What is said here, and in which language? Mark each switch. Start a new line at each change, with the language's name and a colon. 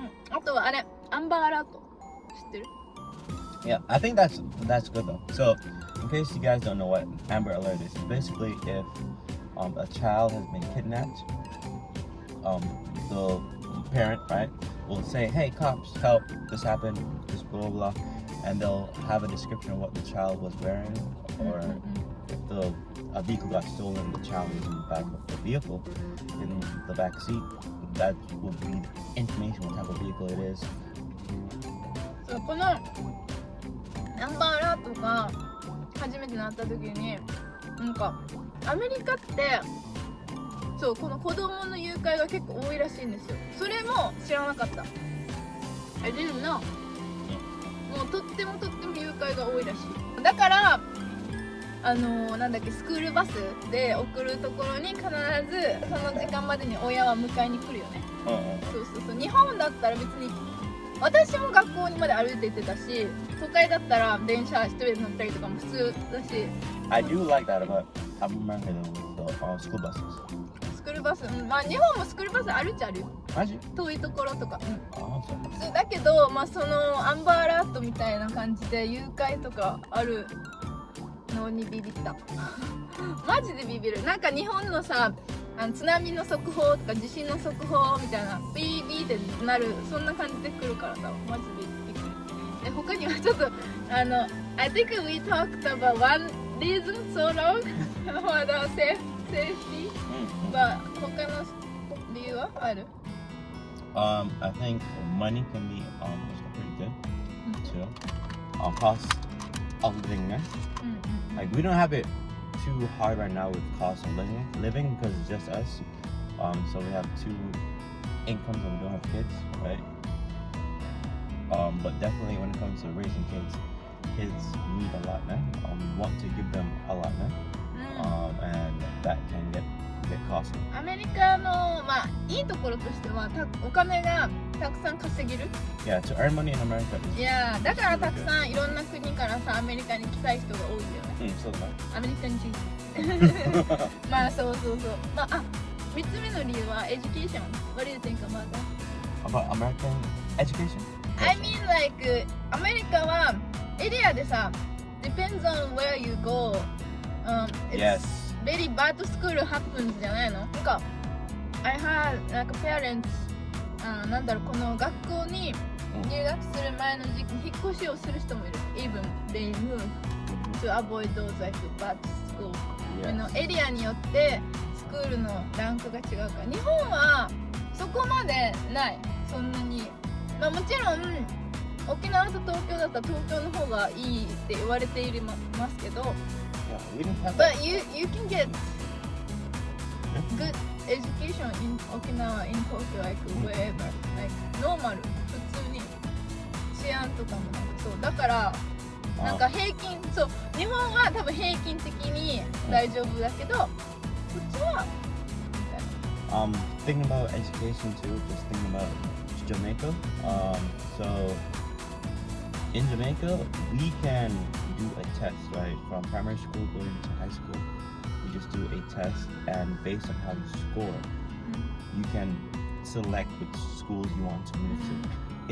Japanese: あとはあれ、アンバーアラート知ってる？
English: Yeah, I think that's good though. So, in case you guys don't know what Amber Alert is, basically if a child has been kidnapped, the parent, right, will say, "Hey, cops, help! This happened. This blah blah," and they'll have a description of what the child was wearing, or if a vehicle got stolen, the child was in the back of the vehicle, in the back seat. That will be the information what type of vehicle it is.
Japanese: そう、このアンバーアラートが初めてなった時に、なんかアメリカってそうこの子供の誘拐が結構多いらしいんですよ。それも知らなかった。
English: I didn't know。
Japanese: もうとっても誘拐が多いらしい。だからなんだっけ、スクールバスで送るところに必ずその時間までに親は迎えに来るよね。そうそうそう。日本だったら別に私も学校にまで歩いて行ってたし、都会だったら電車一人で乗ったりとかも普通だし。
English: I do like that about America with the school buses.
Japanese: スクールバス、まあ日本もスクールバスあるっちゃあるよ。マジ？遠いところとか。そうだけど、まあそのアンバーアラートみたいな感じで誘拐とかあるのにビビったマジでビビる。なんか日本のさ、津波の速報とか地震の速報みたいなビービーってなる、そんな感じで来るからさ、マジでびっくり。他にはちょっと
English: I think we talked about one reason so long for the safety、
Japanese: 他の理由はある？
English: I think money can be pretty good too. Cost of living, right? Like we don't have it too hard right now with cost of living because it's just us. So we have 2 incomes and we don't have kids, right? But definitely when it comes to raising kids need a lot, man. We want to give them a lot, man. And that can get costly.
Japanese: アメリカのまあいいところとしてはお金がたくさん稼げる。
English: Yeah, to earn money in America is.
Japanese: いやだからたくさんいろんな国からさアメリカに来たい人が多いんだよね。そうだね。アメリカ人まあそうそうそう。まあ3つ目の理由はエデュケーション。
English: What do you think about that? About American education? I mean like
Japanese: アメリカはエリアでさ
English: depends on where you go. Yes. Very bad school happens
Japanese: じゃないの？なんか
English: I had
Japanese: なんか
English: parents
Japanese: なんだろう、この学校に入学する前の時期に引っ越しをする人もいる。
English: Even they move to avoid those like bad school。
Japanese: エリアによってスクールのランクが違うから、日本はそこまでない。そんなに。まあもちろん沖縄と東京だったら東京の方がいいって言われていますけど。
English: Yeah, we didn't have But that. you can get good education in Okinawa, in Tokyo, like wherever, like normal
Japanese: 普通に治安とかもなんかそうだからなんか平均、そう日本は多分平均的に大丈夫だけどこっちはみたいな。
English: Thinking about education too, just thinking about Jamaica. So in Jamaica, we can do a test, right? From primary school going to high school, we just do a test, and based on how you score, you can select which schools you want to move to.